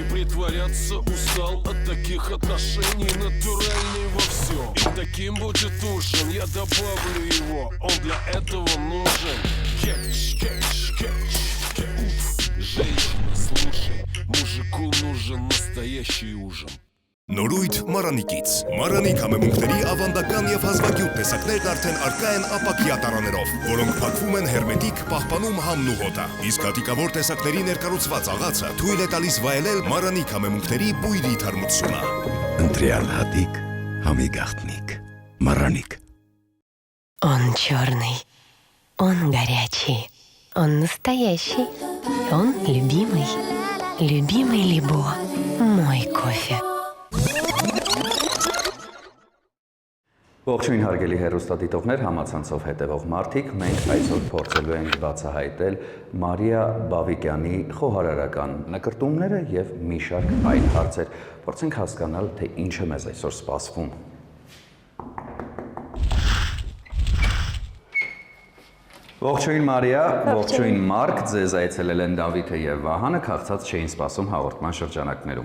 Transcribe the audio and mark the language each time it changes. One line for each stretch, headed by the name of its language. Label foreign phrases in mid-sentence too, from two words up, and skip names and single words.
Russian: Притворяться устал от таких отношений. Натуральный во всем, и таким будет ужин. Я добавлю его, он для этого нужен. Кетч, кетч, кетч. Женщина, слушай, мужику нужен настоящий ужин.
Armenian: Նորույթ Մարանիկից։ Մարանիկ համեմունքների ավանդական եւ հազվագյուտ տեսակներն արդեն առկա են ապակյա տարաներով, որոնք փակվում են հերմետիկ, պահպանում համն ու հոտը։ Իսկ հատիկավոր տեսակների ներկառուցված աղացը թույլ է տալիս վայելել Մարանիկ համեմունքների բույրի թարմությունը։ Ընտրյալ հատիկ, համի գաղտնիք, Մարանիկ։
Russian: Он черный, он горячий, он настоящий, он любимый, любимый Лебо, мой кофе.
Armenian: Ողջույն հարգելի հեռուստադիտողներ, համացանցով հետևող մարդիկ, մենք այսօր փորձելու ենք բացահայտել Մարիա Բավիկյանի խոհարարական նկրտումները եւ մի շարք այլ հարցեր։ Փորձենք հասկանալ, թե ինչ է մեզ այսօր սպասվում։ Ողջույն Մարիա, ողջույն Մարկ, ձեզ այցելել են Դավիթը եւ Վահանը, քաղցած չէին սպասում հաղորդման շրջանակներում։